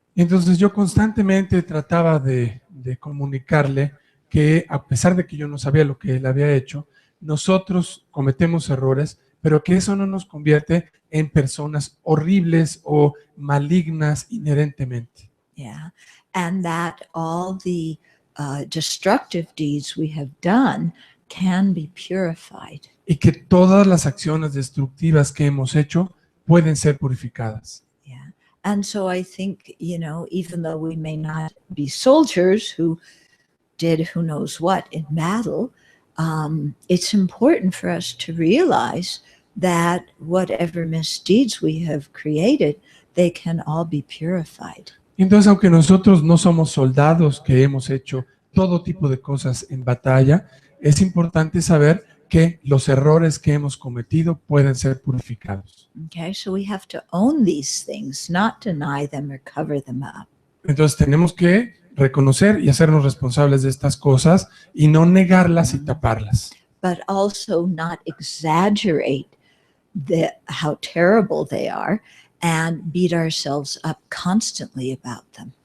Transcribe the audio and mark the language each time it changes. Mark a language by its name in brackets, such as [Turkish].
[Spanish] Entonces yo constantemente trataba de comunicarle que a pesar de que yo no sabía lo que él había hecho, nosotros cometemos errores, pero que eso no nos convierte en personas horribles o malignas inherentemente. [English] Yeah, and that all the destructive deeds we have done can be purified. [Spanish] Y que todas las acciones destructivas que hemos hecho pueden ser purificadas. [English] Yeah, and so I think, even though we may not be soldiers who did who knows what in battle, it's important for us to realize that whatever misdeeds we have created, they can all be purified. [Spanish] Entonces, aunque nosotros no somos soldados que hemos hecho todo tipo de cosas en batalla, es importante saber que los errores que hemos cometido pueden ser purificados. [English] Okay, so we have to own these things, not deny them or cover them up. [Spanish] Entonces tenemos que reconocer y hacernos responsables de estas cosas y no negarlas y taparlas. [English] But also not exaggerate how terrible they are and beat ourselves up constantly about them.